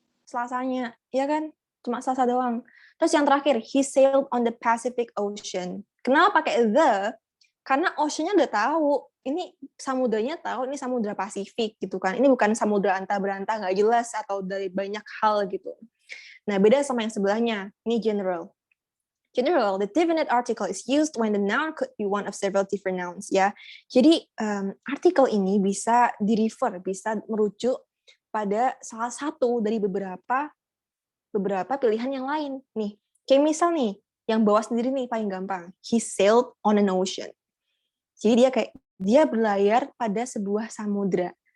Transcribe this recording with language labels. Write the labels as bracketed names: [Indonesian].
[Indonesian] Selasanya, ya kan? Cuma Selasa doang. Terus yang terakhir, [English] he sailed on the Pacific Ocean. [Indonesian] Kenapa pakai the? Karena ocean-nya udah tahu. Ini samudranya tahu, ini samudra Pasifik gitu kan. Ini bukan samudra anta-beranta nggak jelas atau dari banyak hal gitu. Nah, beda sama yang sebelahnya. Ini general. [English] General, the definite article is used when the noun could be one of several different nouns. [Indonesian] Ya, jadi artikel ini bisa di-refer, bisa merujuk pada salah satu dari beberapa pilihan yang lain. Nih, kayak misal nih, yang bawa sendiri nih paling gampang. [English] He sailed on an ocean. [Indonesian] Jadi dia berlayar pada sebuah samudra.